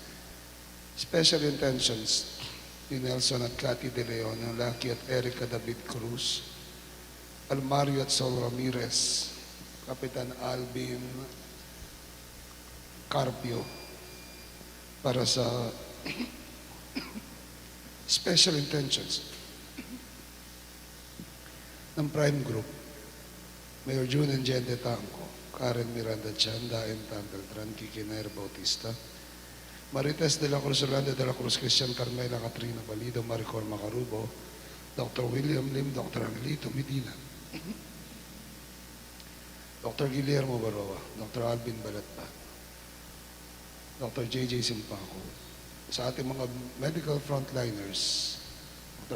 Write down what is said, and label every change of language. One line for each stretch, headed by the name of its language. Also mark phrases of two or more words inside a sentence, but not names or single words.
English: Special intentions
Filipino: ni Nelson at Cathy De Leon, Lucky at Erica David Cruz, Almario at Saul Ramirez, Kapitan Alvin Carpio, para sa
English: special intentions
Filipino: ng Prime Group, Mayor June and Jen De Tanco, Karen Miranda Chanda and Beltran, Kiki Nair Bautista, Marites de la Cruz, Orlando de la Cruz, Christian Carmela, Katrina Valido, Maricor Macarubo, Dr. William Lim, Dr. Angelito Medina, Dr. Guillermo Baroa, Dr. Alvin Balatpat, Dr. JJ Simpaco, sa ating mga
English: medical frontliners,
Filipino: Dr.